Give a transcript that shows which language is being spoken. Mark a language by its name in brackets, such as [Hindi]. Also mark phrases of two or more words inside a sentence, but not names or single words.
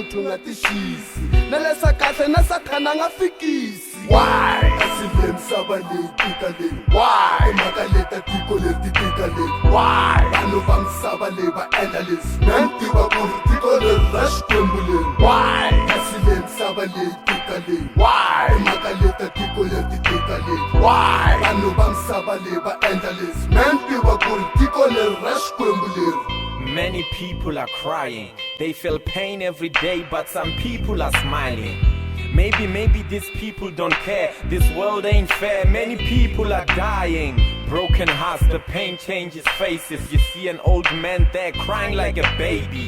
[Tsonga] u nga tixisi na lesa kahle na sathana a nga fikisi why kasi le misava leyi tika leyi why mhaka leta tiko leri ti tika leyi why vanhu va misava leyi va endla leswi na ni tiva ku ri tiko leri ra xikwembu leri why kasi le misava leyi tika leyi why mhaka leta tiko leri ti tika leyi why vanhu va misava leyi va endla leswi na ni tiva ku ri tiko leri ra xikwembu leri. [English] Many people are crying, they feel pain every day, but some people are smiling. Maybe these people don't care, this world ain't fair, many people are dying. Broken hearts, the pain changes faces. You see an old man there crying like a baby.